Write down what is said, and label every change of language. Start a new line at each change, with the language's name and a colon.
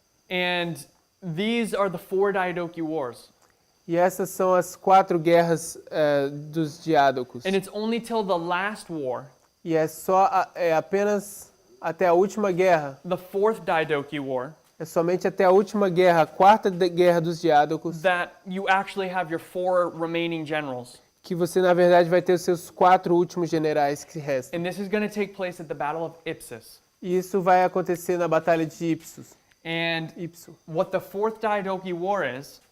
English: And these are the 4 Diadochi Wars.
Portuguese: E essas são as 4 guerras dos diádocos.
English: And it's only till the last war,
Portuguese: E é apenas até a última guerra,
English: the 4th Diadochi War,
Portuguese: é somente até a última guerra, a 4ª guerra dos diádocos,
English: that you actually have your 4 remaining generals.
Portuguese: que você na verdade vai ter os seus 4 últimos generais que restam.
English: And this is going to take place at the Battle of Ipsus.
Portuguese: E isso vai acontecer na Batalha de Ipsos.
English: And
Portuguese: Ipso.
English: what the 4th Diadochi War is,